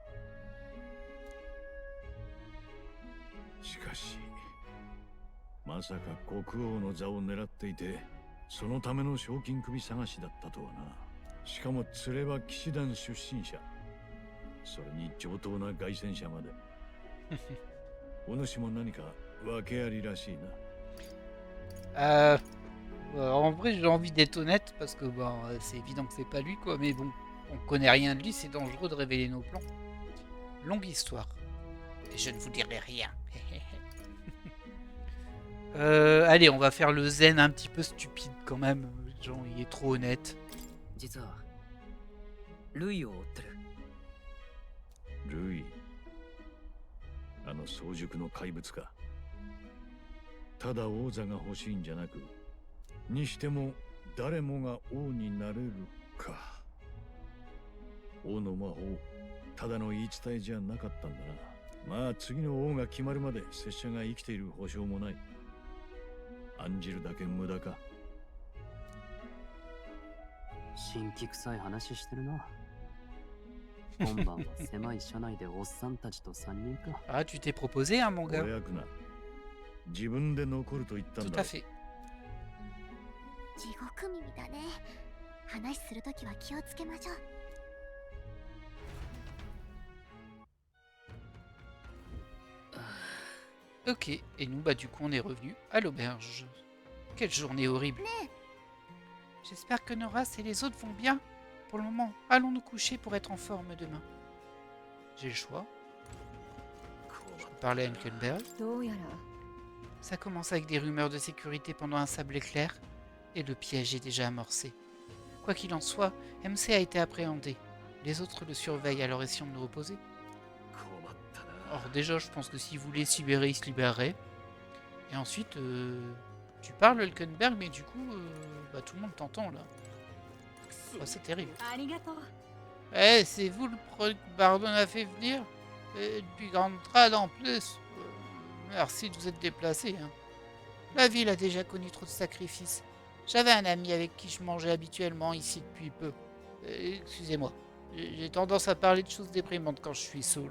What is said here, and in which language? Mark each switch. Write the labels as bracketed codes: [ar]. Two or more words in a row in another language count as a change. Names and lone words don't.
[ja] しかしまさか国王の座を狙っていて、そのための賞金首探しだったとはな。しかも連れは騎士団出身者、それに上等な凱旋者まで。お主も何か訳ありらしいな。 [fr] En vrai, j'ai envie d'être honnête parce que bon, c'est évident que c'est pas lui, quoi. Mais bon, on connaît rien de lui, c'est dangereux de révéler nos plans. Longue histoire. Et je ne vous dirai rien. Allez, on va faire le zen un petit peu stupide quand même. Genre, il est trop honnête. [ja] 実はルイを追ってる。ルイ、あの早熟の怪物か。ただ王座が欲しいんじゃなく、にしても誰もが王になれるか。王の魔法、ただの言い伝えじゃなかったんだな。まあ次の王が決まるまで拙者が生きている保証もない。案じるだけ無駄か。新規臭い話してるな。今晩は狭い車内でおっさんたちと3人か。 [fr] Ah, tu t'es proposé, hein, mon gars? [ja] 親くな。自分で残ると言ったん [fr] Tout [ja] だ。 [fr] à fait. [ja] 地獄耳だね。話するときは気をつけましょう。 [fr] Ok, et nous, bah du coup, on est revenu à l'auberge. Quelle journée horrible. J'espère que Noras et les autres vont bien. Pour le moment, allons nous coucher pour être en forme demain. J'ai le choix. Je peux parler à Hülkenberg. [ja] どうやら [fr] Ça commence avec des rumeurs de sécurité pendant un sable éclair, et le piège est déjà amorcé. Quoi qu'il en soit, MC a été appréhendé. Les autres le surveillent, alors essayons de nous reposer. Alors déjà, je pense que s'il voulait se libérer, il se libérerait. Et ensuite, tu parles Hülkenberg, mais du coup, bah, tout le monde t'entend là. Oh, c'est terrible. [ja] ありがとう。 [fr] Eh, c'est vous le pro que Bardon a fait venir? Et depuis Grande Trad en plus. Merci de vous être déplacé. Hein. La ville a déjà connu trop de sacrifices. J'avais un ami avec qui je mangeais habituellement ici depuis peu. Excusez-moi, j'ai tendance à parler de choses déprimantes quand je suis saoul.